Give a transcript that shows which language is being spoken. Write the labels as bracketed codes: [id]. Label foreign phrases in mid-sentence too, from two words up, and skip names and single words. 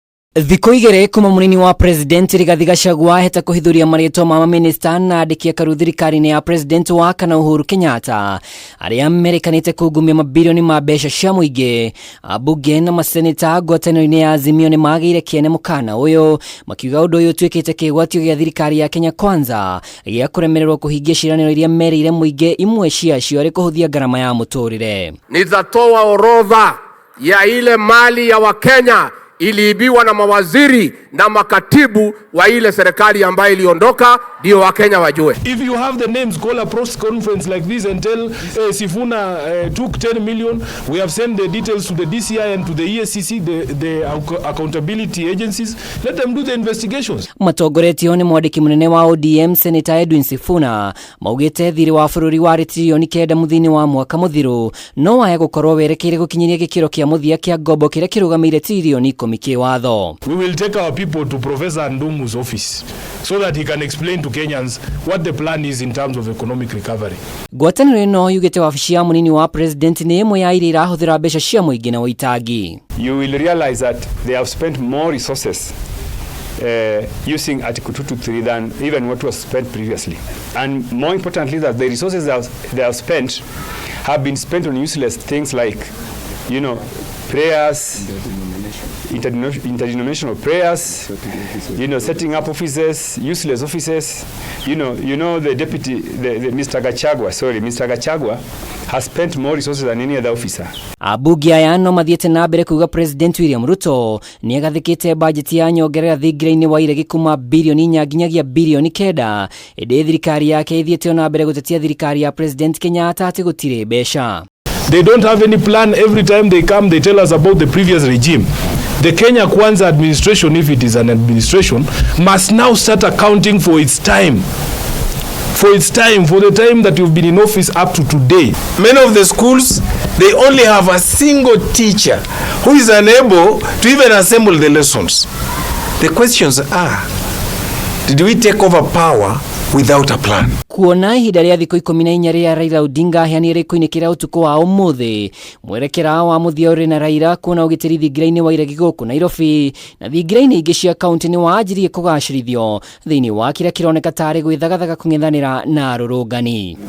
[ki] Thiko igere kuma munini wa President Rigathi Gachagua heta kuhithuria maritwa ma maminista na andiki a thirikari ya President wa kana Uhuru Kenyatta aria amerikanite kugumia mabirioni ma mbeca cia muingi. Ambunge na maseneta ngwataniro-ini ya Azimio ni magire kiene mukana uyu makiuga undu uyu twikite kigwatio gia thirikari ya Kenya Kwanza ya kuremererwo kuhingia ciraniro iria merire muingi imwe ciacio ari kuhuthia garama ya muturire. [sw] Nitatoa orodha ya ile mali ya Wakenya iliibiwa na mawaziri na makatibu wa ile serikali ambayo iliondoka, ndio Wakenya wajue. [en] If you have the names, call a press conference like this and tell Sifuna took 10 million. We have sent the details to the DCI and to the EACC, the accountability agencies. Let them do the investigations. [ki] Matogoretio ni mwandiki munene wa ODM Senator Edwin Sifuna maugite thiri wa bururi wa ritirioni kenda muthini wa mwaka muthiru no waya gukorwo werekeire gukinyiria gikiro kia muthia kia ngombo kiria kirugamire tirioni watho. [en] We will take our people to Professor Ndumu's office so that he can explain to Kenyans what the plan is in terms of economic recovery. [ki] Ngwataniro ino yugite wabici ya munini wa President ni imwe ya iria irahuthira mbeca cia muingi na uitangi. [en] You will realize that they have spent more resources using Article 223 than even what was spent previously. And more importantly, that the resources they have spent have been spent on useless things like, prayers, interdenominational prayers, setting up offices, useless offices. The deputy, the Mr. Gachagua has spent more resources than any other officer. [ki] Ambunge aya no mathiete na mbere kuuga President William Ruto ni agathikite budget ya nyongerera thingiraini wa iregi kuma birioni nginyagia birioni kenda. Ede thirikari yake ithiite na mbere gutetia thirikari ya President Kenyatta ati gutire mbeca. [en] They don't have any plan. Every time they come, they tell us about the previous regime. The Kenya Kwanza administration, if it is an administration, must now start accounting for its time. For the time that you've been in office up to today. Many of the schools, they only have a single teacher who is unable to even assemble the lessons. The questions are, did we take over power without a plan? [ki] Kuona ihinda ria thikũ 14 ria Raila Odinga hianire kuinikira utuko wa umuthi mwerekera wa muthia uri na Raila kuona ugitiri thingiraini wa iregi guku Nairobi na thingiraini ingi cia kaunti ni wajirie kugacirithio thiini wa kiria kironeka tari gwithagathaga kung'ethanira na rurungani.